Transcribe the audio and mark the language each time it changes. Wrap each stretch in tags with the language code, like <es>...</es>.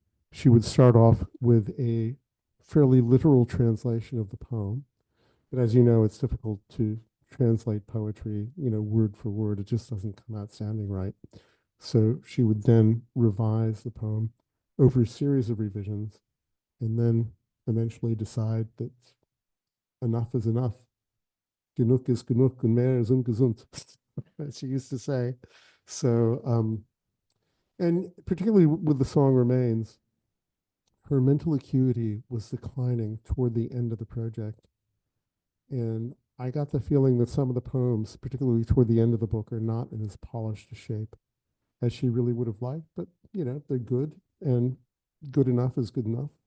<en>She would start off with a fairly literal translation of the poem, but as you know, it's difficult to translate poetry, word for word. It just doesn't come out sounding right. So she would then revise the poem over a series of revisions, and then eventually decide that enough is enough.</en> <de>Genug ist genug und mehr ist ungesund,</de> <en>as she used to say. So, and particularly with the song Remains, her mental acuity was declining toward the end of the project. And I got the feeling that some of the poems, particularly toward the end of the book, are not in as polished a shape as she really would have liked, but they're good, and good enough is good enough.</en>